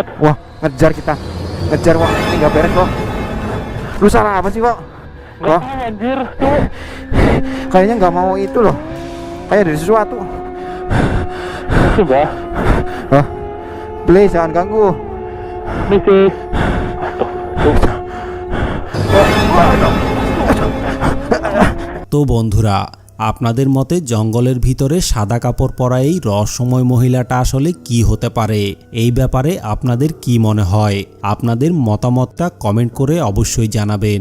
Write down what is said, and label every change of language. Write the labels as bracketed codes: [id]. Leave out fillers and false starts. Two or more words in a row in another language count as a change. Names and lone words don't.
[id] Wah, ngejar kita. Ngejar, Wo. Ini nggak beres, Wo. Lu salah apa sih, Wo? Gak Wah, tahu anjir tuh. kayaknya nggak mau itu loh. Kayak ada sesuatu. Coba. Hah? Please, jangan ganggu. Misi. [bn] তো বন্ধুরা, আপনাদের মতে জঙ্গলের ভিতরে সাদা কাপড় পরা এই রহস্যময় মহিলাটা আসলে কি হতে পারে? এই ব্যাপারে আপনাদের কি মনে হয়? আপনাদের মতামতটা কমেন্ট করে অবশ্যই জানাবেন।